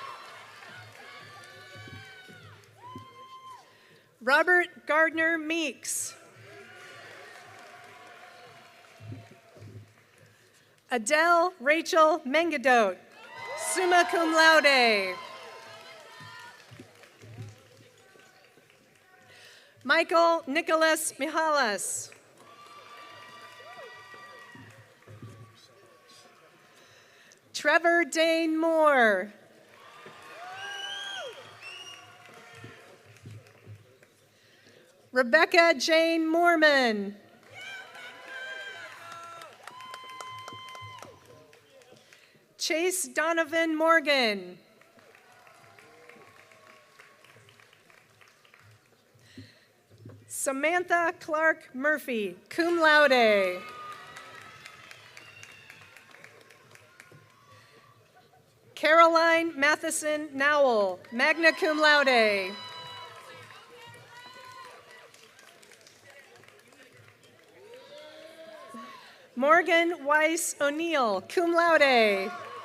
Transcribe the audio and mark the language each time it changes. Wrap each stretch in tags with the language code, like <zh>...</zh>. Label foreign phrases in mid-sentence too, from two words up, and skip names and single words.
<en>Robert Gardner Meeks. Adele Rachel Mengadot,</en> <la>summa cum laude.</la> <en>Michael Nicholas Mihalas. Trevor Dane Moore. Rebecca Jane Moorman. Chase Donovan Morgan. Samantha Clark Murphy,</en> <la>cum laude.</la> <en>Caroline Matheson Nowell,</en> <la>magna cum laude.</la> <en>Morgan Weiss O'Neill,</en> <la>cum laude.</la>